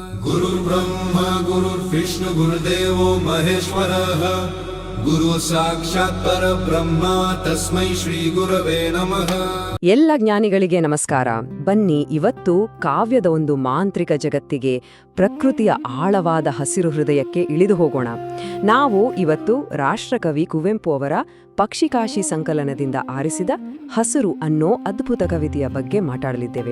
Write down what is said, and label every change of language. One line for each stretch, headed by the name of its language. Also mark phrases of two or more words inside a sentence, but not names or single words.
Sanskrit: गुरुर्ब्रह्मा गुरुर्विष्णु गुरुदेवो महेश्वरः गुरु साक्षात् परब्रह्म तस्मै ಶ್ರೀ ಗುರವೇ ನಮಃ.
Kannada: ಎಲ್ಲ ಜ್ಞಾನಿಗಳಿಗೆ ನಮಸ್ಕಾರ. ಬನ್ನಿ, ಇವತ್ತು ಕಾವ್ಯದ ಒಂದು ಮಾಂತ್ರಿಕ ಜಗತ್ತಿಗೆ, ಪ್ರಕೃತಿಯ ಆಳವಾದ ಹಸಿರು ಹೃದಯಕ್ಕೆ ಇಳಿದು ಹೋಗೋಣ. ನಾವು ಇವತ್ತು ರಾಷ್ಟ್ರಕವಿ ಕುವೆಂಪು ಅವರ ಪಕ್ಷಿಕಾಶಿ ಸಂಕಲನದಿಂದ ಆರಿಸಿದ ಹಸಿರು ಅನ್ನೋ ಅದ್ಭುತ ಕವಿತೆಯ ಬಗ್ಗೆ ಮಾತಾಡಲಿದ್ದೇವೆ.